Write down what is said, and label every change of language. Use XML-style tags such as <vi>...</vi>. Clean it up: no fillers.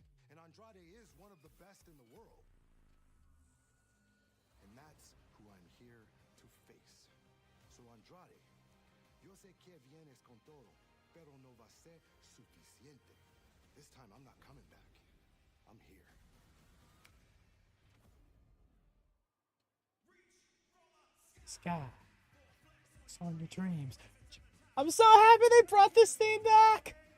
<en>And Andrade is one of the best in the world. And that's who I'm here to face.</en> <es>So Andrade, yo sé que vienes con todo, pero no va a ser suficiente.</es> <en>This time I'm not coming back. I'm here. Sky, it's on your dreams. I'm so happy they brought this theme back.</en>